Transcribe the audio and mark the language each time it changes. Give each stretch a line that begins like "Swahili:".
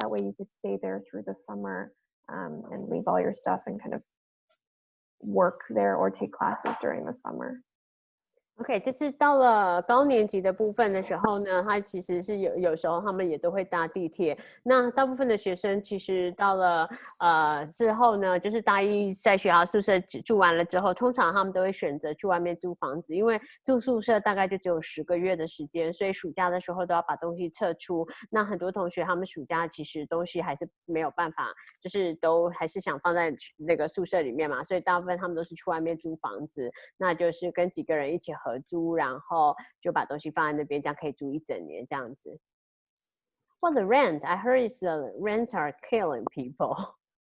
English: That way you could stay there through the summer and leave all your stuff and kind of work there or take classes during the summer.
Chinese: OK， 就是到了高年级的部分的时候呢，他其实是有时候他们也都会搭地铁。那大部分的学生其实到了之后呢，就是大一在学校宿舍住完了之后，通常他们都会选择去外面租房子，因为住宿舍大概就只有10个月的时间，所以暑假的时候都要把东西撤出。那很多同学他们暑假其实东西还是没有办法，就是都还是想放在那个宿舍里面嘛，所以大部分他们都是去外面租房子，那就是跟几个人一起合租，然后就把东西放在那边，这样可以租1整年这样子。
English: Well, the rent, I heard the rents are killing people.